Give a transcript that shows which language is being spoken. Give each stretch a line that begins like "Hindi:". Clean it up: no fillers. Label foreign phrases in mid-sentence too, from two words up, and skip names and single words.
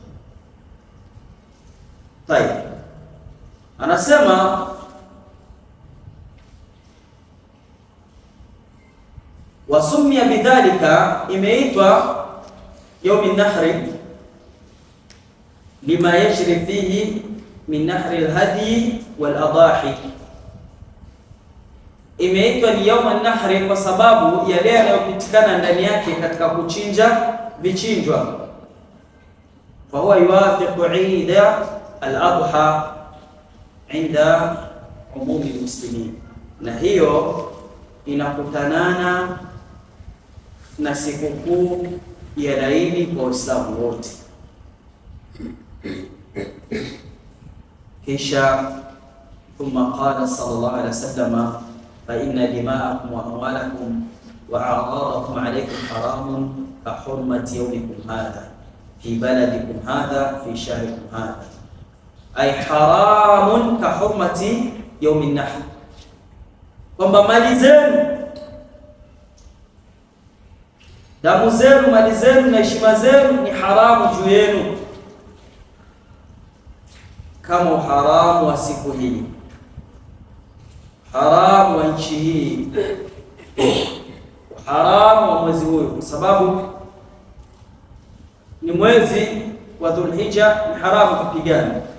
Arabic: Tayeb, anasema وسميت بذلك, imeitwa يوم النحر لما يجري فيه من نحر الهدي والأضاحي.
Swahili: Imeitwa ni
Arabic: يوم النحر
Swahili: kwa sababu yale yanayopitikana ndani yake katika kuchinja vichinjwa.
Arabic: فهو يوافق عيد الأضحى عند عموم المسلمين,
Swahili: na hiyo inakutanana na sikukuu ya Eid kwa Waislamu wote.
Arabic: Kisha ثم قال صلى الله عليه وسلم فإن دماءكم وأموالكم وأعراضكم عليكم حرام كحرمة يومكم هذا في بلدكم هذا في شهركم هذا أي حرام كحرمة يوم النحر,
Swahili: kwamba mali zenu, damu zenu, mali zenu na heshima zenu ni haramu juu yenu kama uharamu wa siku hii, haramu wa nchi hii, haramu wa mwezi huu, kwa sababu ni mwezi wa Dhul-Hijja, ni haramu kupigana.